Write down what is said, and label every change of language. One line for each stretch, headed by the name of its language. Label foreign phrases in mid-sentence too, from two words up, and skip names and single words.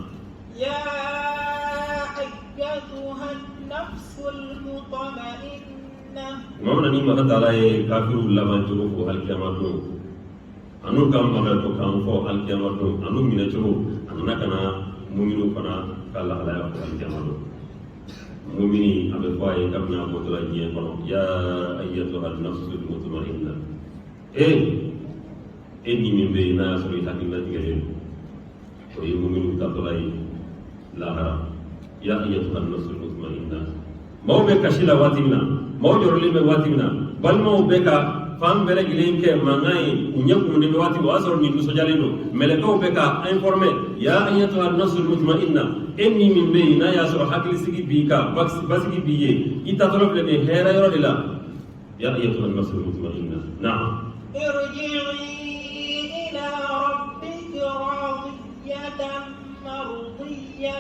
Bambara: mamana ni maka taala ye kafiru laban cogo fɔ alikiyama don anu ka maka to kan fɔ alikiyama don anu minɛ cogo a nana ka na muminu fana ka lahalaya fɔ alikiyama don mumini a bɛ fɔ a ye kabini a bɔtɔla diɲɛ kɔnɔ
Arabic: يا أيتها النفس المطمئنة
Bambara: e ni min bɛ yen n'a y'a sɔrɔ i hakilila tigɛlen o ye muminu tatɔla ye lahara
Arabic: يا أيتها النفس المطمئنة
Bambara: maaw bɛ kasi la waati min na maaw jɔrɔlen bɛ waati min na balimaw bɛ ka fan bɛɛ lajɛlen kɛ mankan ye u ɲɛ kumunen bɛ waati o y'a sɔrɔ nin nisɔndiyalen don mɛlɛkɛw bɛ ka informé
Arabic: يا أيتها النفس المطمئنة
Bambara: e ni min bɛ yen n'a y'a sɔrɔ hakilisigi b'i kan basigi b'i ye i tatɔla filɛ nin hɛrɛ yɔrɔ de la
Arabic: يا أيتها النفس المطمئنة
Bambara: na'am
Arabic: ارجعي إلى ربك راضية مرضية